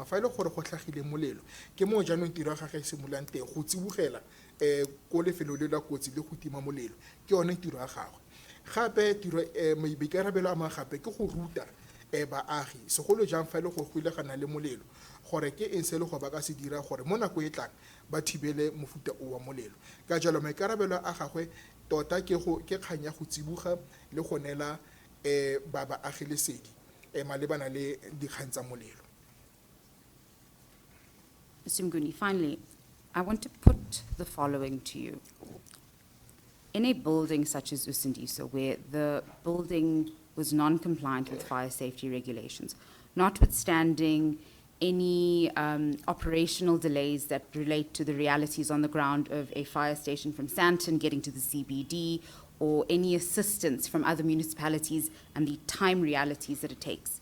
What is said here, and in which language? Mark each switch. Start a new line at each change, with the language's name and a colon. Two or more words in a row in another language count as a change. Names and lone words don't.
Tswana: fa e le gore go tlhagile molelo ke mo jaanong tiro ya gagwe e simololang teng go tsibogela ko lefelo le la kotsi le go tima molelo ke yone tiro ya gagwe gape tiro boikarabelo a mangwe gape ke go ruta baagi segolo jang fa e le go goilegana le molelo gore ke eng se le go ba ka se dira gore mo nako e tlang ba thibele mofuta o wa molelo ka jalo maikarabelo a gagwe tota ke kgang ya go tsiboga le go nela baagi lesedi malebana le dikgang tsa molelo.
English: Mr. Mguni, finally, I want to put the following to you. In a building such as Usindiso, where the building was non-compliant with fire safety regulations, notwithstanding any operational delays that relate to the realities on the ground of a fire station from Santon getting to the CBD, or any assistance from other municipalities and the time realities that it takes.